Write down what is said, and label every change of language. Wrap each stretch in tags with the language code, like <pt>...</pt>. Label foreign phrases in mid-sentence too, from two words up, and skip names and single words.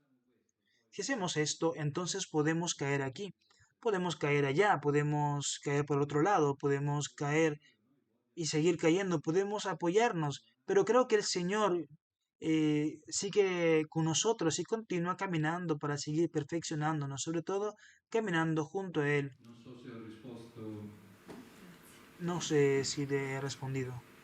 <es>Si hacemos esto, entonces podemos caer aquí, podemos caer allá, podemos caer por otro lado, podemos caer y seguir cayendo, podemos apoyarnos, pero creo que el Señor sigue con nosotros y continúa caminando para seguir perfeccionándonos, sobre todo caminando junto a Él.</es> <it>Non so se ho risposto.</it> <es>No sé si le he respondido.</es>